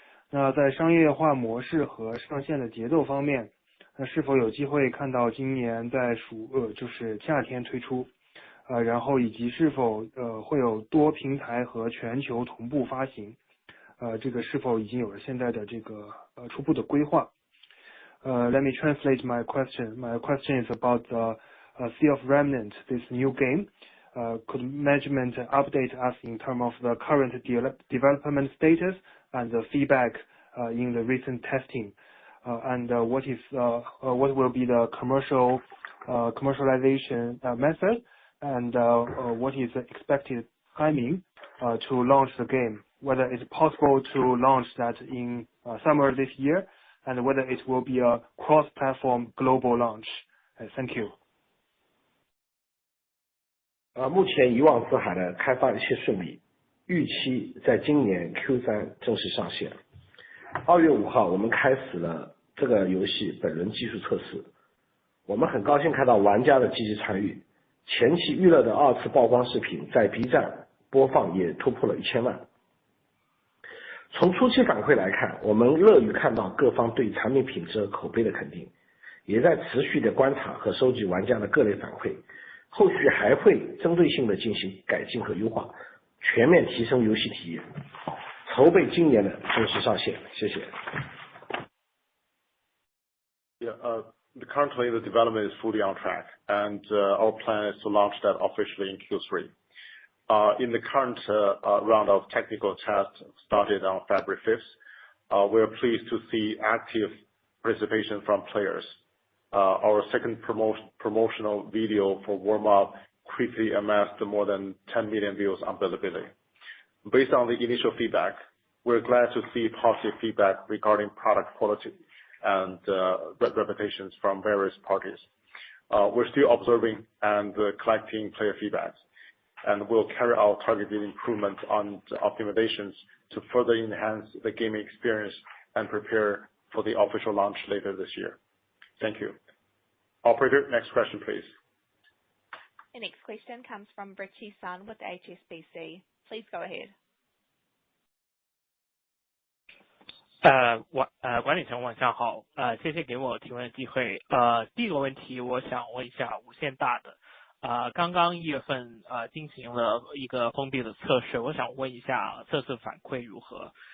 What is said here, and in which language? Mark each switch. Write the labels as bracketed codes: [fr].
[zh] 那在商业化模式和上线的节奏方面，那是否有机会看到今年在就是夏天推出？然后以及是否会有多平台和全球同步发行？这个是否已经有了现在的这个初步的规划？ [en] Let me translate my question. My question is about the Sea of Remnant, this new game. Could management update us in terms of the current development status and the feedback in the recent testing? And what will be the commercialization method? And what is the expected timing to launch the game? Whether it's possible to launch that in summer this year, and whether it will be a cross-platform global launch. Thank you. [zh] 目前遗忘之海的开发一切顺利，预期在今年 Q3 正式上线。 2月5号，我们开始了这个游戏本轮技术测试。我们很高兴看到玩家的积极参与，前期预热的2次曝光视频在 B 站播放也突破了1000万。从初期反馈来看，我们乐于看到各方对产品品质和口碑的肯定，也在持续的观察和收集玩家的各类反馈，后续还会针对性的进行改进和优化，全面提升游戏体验，筹备今年的正式上线。谢谢。 [en] Currently, the development is fully on track, and our plan is to launch that officially in Q3. In the current round of technical tests started on February 5th, we are pleased to see active participation from players. Our second promotional video for warm-up quickly amassed more than 10 million views on Bilibili. Based on the initial feedback, we're glad to see positive feedback regarding product quality and reputations from various parties. We're still observing and collecting player feedbacks, and we'll carry out targeted improvements on optimizations to further enhance the gaming experience and prepare for the official launch later this year. Thank you. Operator, next question, please. The next question comes from Richie Sun with HSBC. Please go ahead. [zh] 管理层晚上好，谢谢给我提问的机会。第一个问题我想问一下无限大的，刚刚1月份进行了一个封闭的测试，我想问一下测试反馈如何？